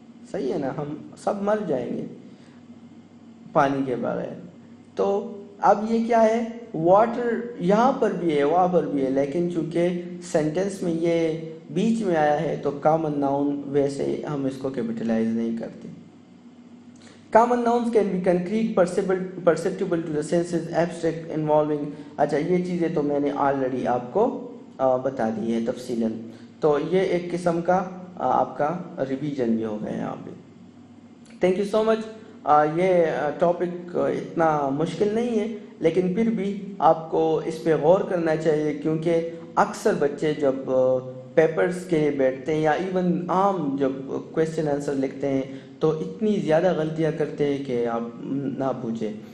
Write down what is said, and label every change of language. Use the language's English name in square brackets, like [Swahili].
[Urdu] صحیح ہے نا، ہم سب مر جائیں گے پانی کے بغیر۔ تو اب یہ کیا ہے، واٹر یہاں پر بھی ہے وہاں پر بھی ہے، لیکن چونکہ سینٹینس میں یہ بیچ میں آیا ہے تو کامن ناؤن ویسے ہم اس کو کیپٹلائز نہیں کرتے۔ [English] Common nouns can be concrete, perceptible to the senses, abstract, involving. [Urdu] اچھا یہ چیزیں تو میں نے آلریڈی آپ کو بتا دی ہے تفصیلاً. تو یہ ایک قسم کا آپ کا ریویژن بھی ہو گیا یہاں پہ. [English] Thank you so much. [Urdu] یہ ٹاپک اتنا مشکل نہیں ہے لیکن پھر بھی آپ کو اس پہ غور کرنا چاہیے کیونکہ اکثر بچے جب پیپرز کے لیے بیٹھتے ہیں یا ایون عام جب کویشچن آنسر لکھتے ہیں تو اتنی زیادہ غلطیاں کرتے ہیں کہ آپ نہ پوچھیں.